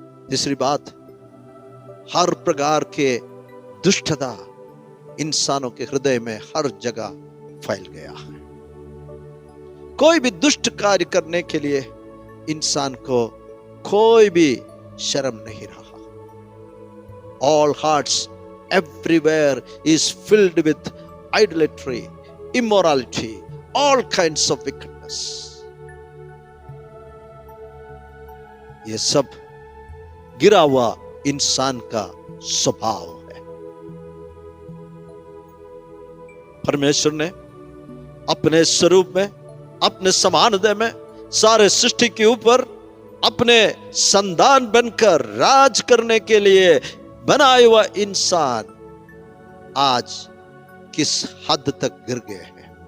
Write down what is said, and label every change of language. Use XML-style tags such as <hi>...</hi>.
<hi>तीसरी बात, हर प्रकार के दुष्टता इंसानों के हृदय में हर जगह फैल गया है। कोई भी दुष्ट कार्य करने के लिए इंसान को कोई भी शर्म नहीं रहा।</hi> <en>All hearts everywhere is filled with idolatry, immorality, all kinds of wickedness.</en> <hi>ये सब गिरा हुआ इंसान का स्वभाव है। परमेश्वर ने अपने स्वरूप में, अपने समानता में सारे सृष्टि के ऊपर अपने संतान बनकर राज करने के लिए बनाया हुआ इंसान आज किस हद तक गिर गए हैं।</hi>